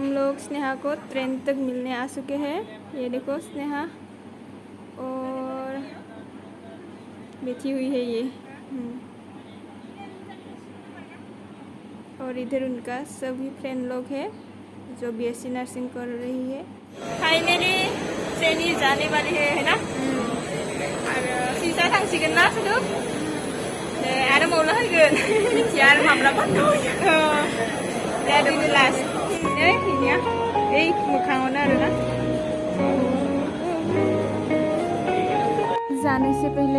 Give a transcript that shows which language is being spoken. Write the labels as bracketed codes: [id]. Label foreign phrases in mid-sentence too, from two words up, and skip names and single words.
[hi] लोग स्नेहा को ट्रेन तक मिलने आ चुके हैं। ये देखो स्नेहा और बैठी हुई है ये। और इधर उनका सभी फ्रेंड लोग हैं जो बीएससी नर्सिंग कर रही है। फाइनली ट्रेन जाने वाली है ना। [brx] और सीसा थांसिगोन ना सुदु आरो मौला होगोन मिथिया आरो माब्ला बन्द होयो दा दिनै लास्ट इनिया ओइ मोखाङावनो आरोना। [hi] जाने से पहले